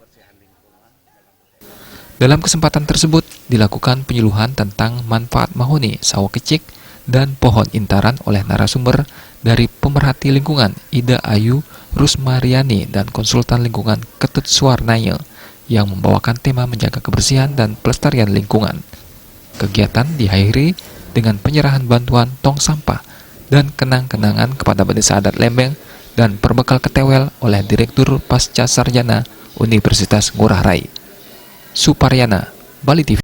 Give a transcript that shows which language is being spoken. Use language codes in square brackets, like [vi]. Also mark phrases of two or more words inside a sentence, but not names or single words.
[id] Dalam kesempatan tersebut dilakukan penyuluhan tentang manfaat mahoni, sawo kecik, dan pohon intaran oleh narasumber dari pemerhati lingkungan Ida Ayu Rusmariani dan konsultan lingkungan Ketut Suwarnaya yang membawakan tema menjaga kebersihan dan pelestarian lingkungan. Kegiatan diakhiri dengan penyerahan bantuan tong sampah dan kenang-kenangan kepada Desa Adat Lembeng dan Perbekal Ketewel oleh Direktur Pasca Sarjana Universitas Ngurah Rai. Suparyana, Bali TV.